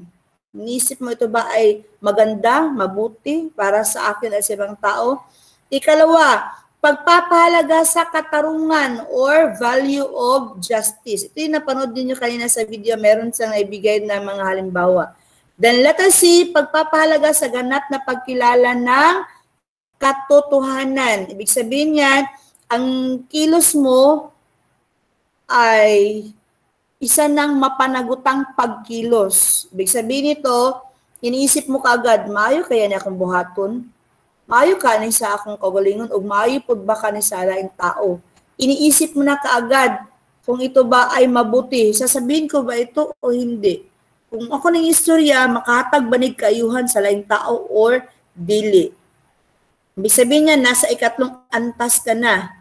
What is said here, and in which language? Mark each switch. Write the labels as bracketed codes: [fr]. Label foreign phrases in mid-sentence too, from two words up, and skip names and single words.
[tl] Inisip mo ito ba ay maganda, mabuti para sa akin at sa ibang tao? Ikalawa, pagpapahalaga sa katarungan or [en] value of justice. [tl] Ito yung napanood din nyo kanina sa video, meron siyang naibigay na mga halimbawa. [en] Then let us see, [tl] pagpapahalaga sa ganap na pagkilala ng katotohanan. Ibig sabihin yan, ang kilos mo ay isa ng mapanagutang pagkilos. Ibig sabihin nito, iniisip mo kaagad, [ceb] maayo kaya niya akong buhaton? Maayo ka ni sa akong kagalingon o maayo po ba ka ni sa laing tao? [tl] Iniisip mo na kaagad kung ito ba ay mabuti. Sasabihin ko ba ito o hindi? [ceb] Kung ako ng istorya, makahatag banig kaayuhan sa laing tao or dili. [tl] Ibig sabihin niya, nasa ikatlong antas ka na.